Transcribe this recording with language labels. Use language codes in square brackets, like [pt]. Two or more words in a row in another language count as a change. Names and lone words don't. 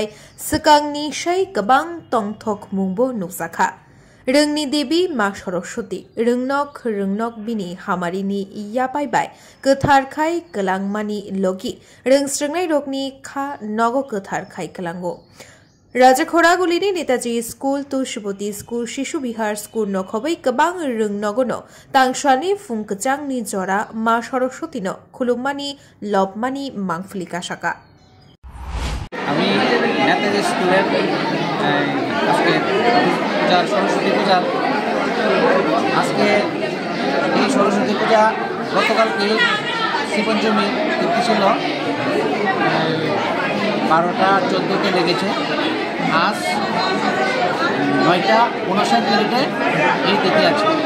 [trp] सिगांनि साय गोबां तंथोक मुंबो नुजाखा रोंनि देवी मा सरस्वती रोंनक बिनि हामारिनि इयाबायबाय गोथारखाय गलांमानि लगी रोंस्रांनाय रगनि खा नगो गोथारखाय गलांगो राजाखोरागुलिनि नेताजी स्कूल तुलसीबती स्कूल शिशु बिहार स्कूल नखबै गोबां रोंनगनो तांसानि फुंकचांनि जरा मा सरस्वतीनो खुलुममानि लबमानि मांफलिका शाखा [bn] আমি নেতাজি স্কুলের আজকে পূজার সরস্বতী পূজা আজকে এই সরস্বতী পূজা গতকালকে শ্রীপঞ্চমী তিথি ছিল 12টা 14তে লেগেছে আজ 9টা 59 মিনিটে এই তিথি আছে